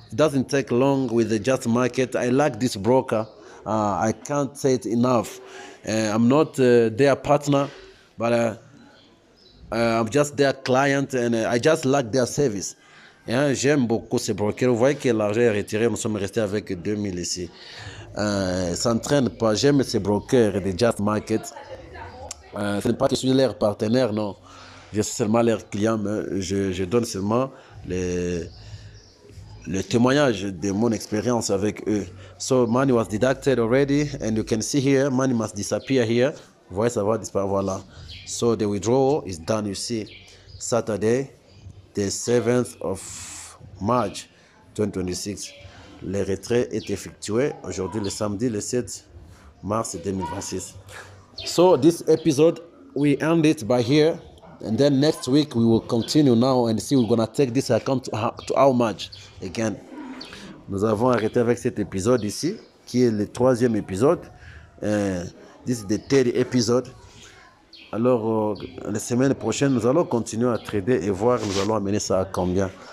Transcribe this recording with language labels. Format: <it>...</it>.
<en>It doesn't take long with the just market. I like this broker. I can't say it enough. I'm not their partner, but I'm just their client and I just like their service.</en> <fr>J'aime beaucoup ces brokers. Vous voyez que l'argent est retiré. Nous sommes restés avec 2000 ici. Ça ne traîne pas. J'aime ces brokers de just market. Ce n'est pas que je suis leur partenaire, non. Je suis seulement leur client, mais je donne seulement le témoignage de mon expérience avec eux.</fr> <en>So money was deducted already, and you can see here, money must disappear here.</en> <fr>Vous voyez, ça va disparaître, voilà.</fr> <en>So the withdrawal is done, you see. Saturday, the 7th of March 2026.</en> <fr>Le retrait est effectué aujourd'hui, le samedi, le 7 mars 2026.</fr> <en>So this episode, we end it by here. And then next week, we will continue now and see we're going to take this account to how much again.</en> <fr>Nous avons arrêté avec cet épisode ici, qui est le 3e épisode.</fr> <en>This is the 3rd episode.</en> <fr>Alors, la semaine prochaine, nous allons continuer à trader et voir, nous allons amener ça à combien.</fr>